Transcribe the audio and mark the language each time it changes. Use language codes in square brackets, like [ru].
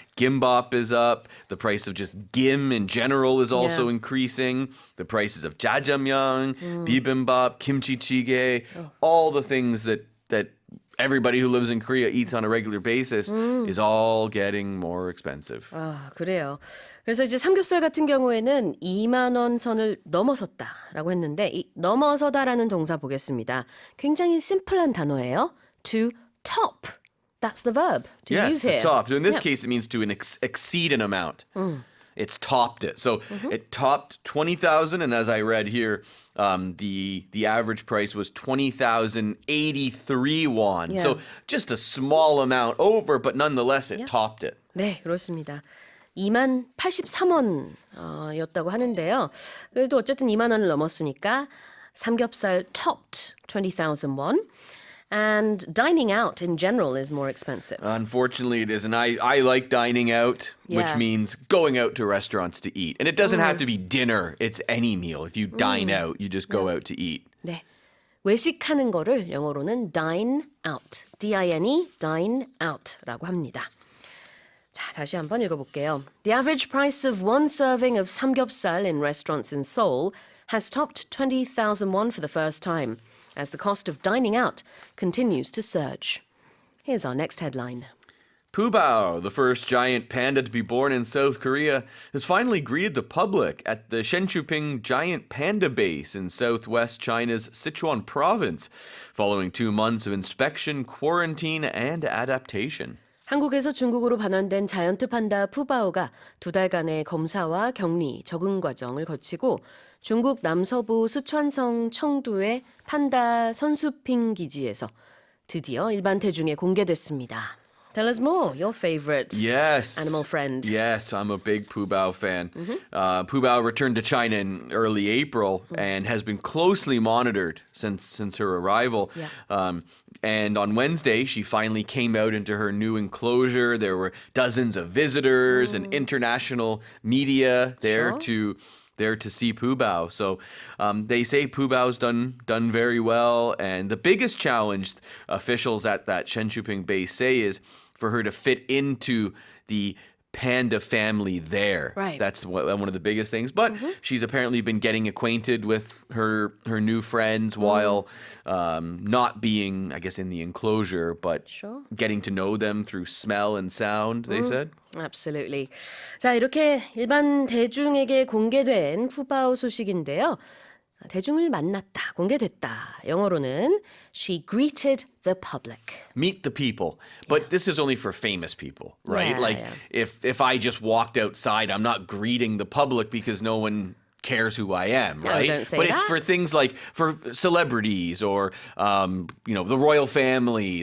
[en] Gimbap is up. The price of just gim in general is also Yeah. increasing. The prices of jjajangmyeon, bibimbap, kimchi jjigae, all the things that everybody who lives in Korea eats on a regular basis is all getting more expensive. [ko] 아, 그래요. 그래서 이제 삼겹살 같은 경우에는 2만 원 선을 넘어섰다라고 했는데 이 넘어서다라는 동사 보겠습니다. 굉장히 심플한 단어예요. [en] To top. That's the verb to Yes, use to here. top. So in this Yeah. case, it means to exceed an amount. It's topped it. So it topped 20,000, and as I read here, the average price was 20,083 won. Yeah. So just a small amount over, but nonetheless, it topped it. [ko] 네, 그렇습니다. 2만 83원 였다고 하는데요. 그래도 어쨌든 2만 원을 넘었으니까 삼겹살 [en] topped 20,000 won. And dining out in general is more expensive. Unfortunately, it is. And I like dining out, which Yeah. means going out to restaurants to eat. And it doesn't have to be dinner. It's any meal. If you dine out, you just go out to eat. 네. [ko] 외식하는 거를 영어로는 dine out. D-I-N-E, dine out라고 합니다. 자, 다시 한번 읽어볼게요. [en] The average price of one serving of samgyeopsal in restaurants in Seoul has topped 20,000 won for the first time, as the cost of dining out continues to surge. Here's our next headline. Pooh Bao, the first giant panda to be born in South Korea, has finally greeted the public at the Shenchuping Giant Panda Base in southwest China's Sichuan province, following 2 months of inspection, quarantine, and adaptation. [ko] 한국에서 중국으로 반환된 자이언트 판다 푸바오가 2달간의 검사와 격리, 적응 과정을 거치고 중국 남서부 스촨성 청두의 판다 선수핑 기지에서 드디어 일반 대중에 공개됐습니다. [en] Tell us more, your favorite Yes. animal friend. Yes, I'm a big Pooh Bao fan. Pooh Bao returned to China in early April and has been closely monitored since her arrival. Yeah. And on Wednesday, she finally came out into her new enclosure. There were dozens of visitors and international media there to see Pooh Bao. So they say Pooh Bao's done very well. And the biggest challenge officials at that Shenchuping base say is for her to fit into the panda family there. Right. That's one of the biggest things. But she's apparently been getting acquainted with her new friends while not being, I guess, in the enclosure, but Sure. getting to know them through smell and sound, they said. Absolutely. [ko] 자, 이렇게 일반 대중에게 공개된 푸바오 소식인데요. 대중을 만났다, 공개됐다. 영어로는 [en] she greeted the public. Meet the people. But this is only for famous people, right? Yeah, like yeah. if I just walked outside, I'm not greeting the public because no one cares who I am, No, right? don't say But it's that. for things like for celebrities or the royal family.